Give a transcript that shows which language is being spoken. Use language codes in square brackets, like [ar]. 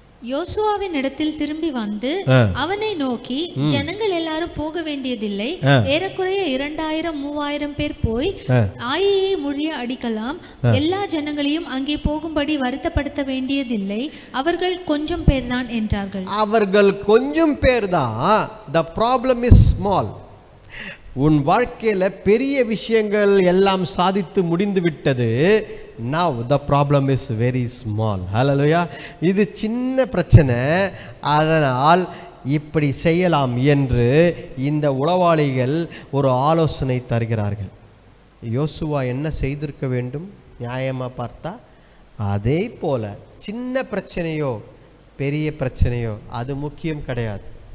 [ta] யோசுவாவின் இடத்தில் திரும்பி வந்து அவனை நோக்கி, ஜனங்கள் எல்லாரும் போக வேண்டியதில்லை, ஏறக்குறைய 2000-3000 பேர் போய் ஆயியை முழிய அடிக்கலாம், எல்லா ஜனங்களையும் அங்கே போகும்படி வருத்தப்படுத்த வேண்டியதில்லை, அவர்கள் கொஞ்சம் பேர் தான் என்றார்கள். அவர்கள் கொஞ்சம் பேர் தான். [en] The problem is small. [ta] உன் வாழ்க்கையில் பெரிய விஷயங்கள் எல்லாம் சாதித்து முடிந்து விட்டது. [en] Now the problem is very small. Hallelujah. [ta] இது சின்ன பிரச்சனை, அதனால் இப்படி செய்யலாம் என்று இந்த உளவாளிகள் ஒரு ஆலோசனை தருகிறார்கள். யோசுவா என்ன செய்திருக்க வேண்டும்? நியாயமாக பார்த்தா அதே போல சின்ன பிரச்சனையோ பெரிய பிரச்சனையோ அது முக்கியம் கிடையாது.